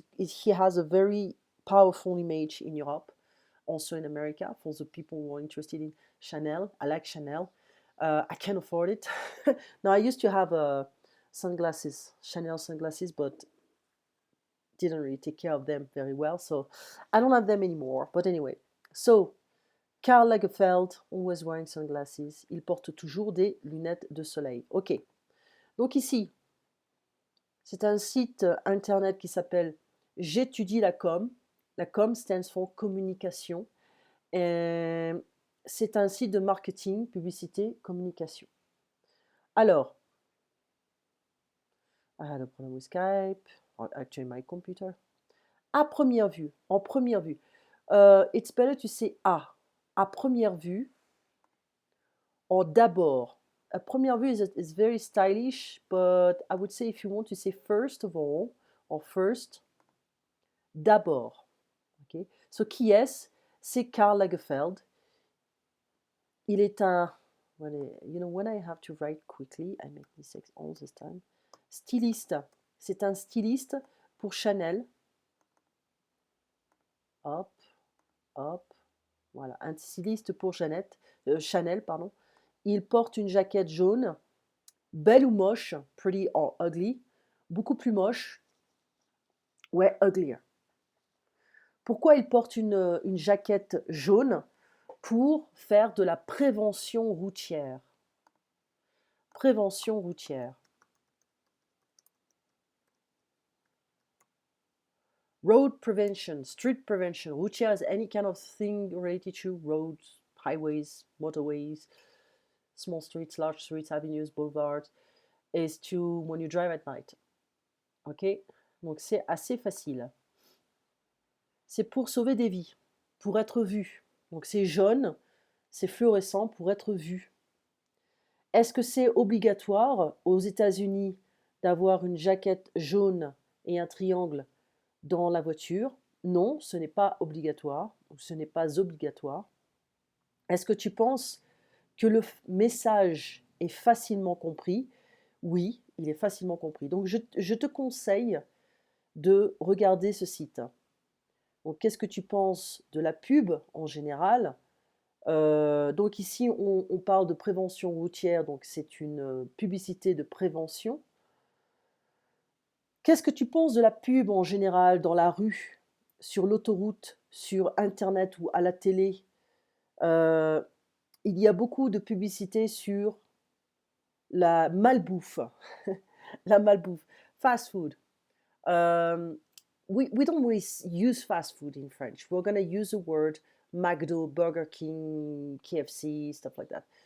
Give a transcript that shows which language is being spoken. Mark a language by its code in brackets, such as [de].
[en] He has a very powerful image in Europe, also in America, for the people who are interested in Chanel. I like Chanel. I can't afford it. Now I used to have sunglasses, Chanel sunglasses, but didn't really take care of them very well, so I don't have them anymore. But anyway, so Karl Lagerfeld, always wearing sunglasses. [fr] Il porte toujours des lunettes de soleil. Ok. Donc ici, c'est un site internet qui s'appelle J'étudie la com. La com [en] stands for [fr] communication. Et c'est un site de marketing, publicité, communication. [en] Alors, I had a problem with Skype, or actually my computer. [fr] À première vue, en première vue, [en] it's better to say [fr] à première vue, [en] or [fr] d'abord. A première vue [en] is very stylish, but I would say if you want to say first of all, or first, d'abord. Okay? So [fr] qui est-ce? C'est Karl Lagerfeld. Il est un, [en] when I have to write quickly, I make mistakes all this time. [fr] Styliste. C'est un styliste pour Chanel. Hop, hop. Voilà, un styliste pour Chanel, pardon. Il porte une jaquette jaune, belle ou moche, [en] pretty or ugly, [fr] beaucoup plus moche, ouais, [en] uglier. [fr] Pourquoi il porte une jaquette jaune? Pour faire de la prévention routière. Prévention routière. [en] Road prevention, street prevention. Routière is any kind of thing related to roads, highways, motorways, small streets, large streets, avenues, boulevards. Is to when you drive at night. [fr] Ok? Donc c'est assez facile. C'est pour sauver des vies, pour être vu. Donc c'est jaune, c'est fluorescent pour être vu. Est-ce que c'est obligatoire aux États-Unis d'avoir une jaquette jaune et un triangle dans la voiture? Non, ce n'est pas obligatoire, ou ce n'est pas obligatoire. Est-ce que tu penses que le message est facilement compris? Oui, il est facilement compris. Donc je te conseille de regarder ce site. Donc qu'est-ce que tu penses de la pub en général? Donc ici, on parle de prévention routière, donc c'est une publicité de prévention. Qu'est-ce que tu penses de la pub en général dans la rue, sur l'autoroute, sur internet ou à la télé? Euh, il y a beaucoup de publicité sur la malbouffe. La malbouffe. [en] Fast food. Um, we don't really use fast food in French. We're going to use the word McDo, Burger King, KFC, stuff like that.